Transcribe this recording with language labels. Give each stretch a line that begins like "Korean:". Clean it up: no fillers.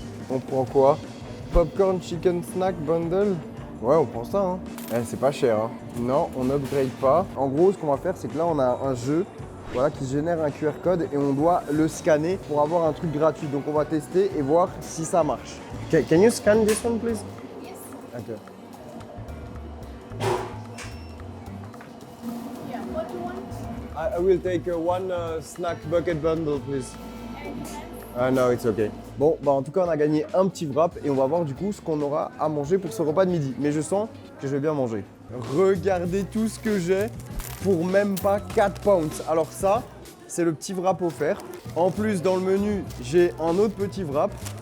French: On prend quoi? Popcorn chicken snack bundle. Ouais, on prend ça. Hein. C'est pas cher. Hein. Non, on n'upgrade pas. En gros, ce qu'on va faire, c'est que là, on a un jeu. Voilà, qui génère un QR code et on doit le scanner pour avoir un truc gratuit. Donc on va tester et voir si ça marche.
English: Can you scan this one, please? Yes. Okay. Yeah. What do you want? I will take one snack bucket bundle, please. No, it's okay.
French: Bon, bah en tout cas, on a gagné un petit wrap et on va voir du coup ce qu'on aura à manger pour ce repas de midi. Mais je sens que je vais bien manger. Regardez tout ce que j'ai pour même pas 4 pounds. Alors ça, c'est le petit wrap offert. En plus, dans le menu, j'ai un autre petit wrap.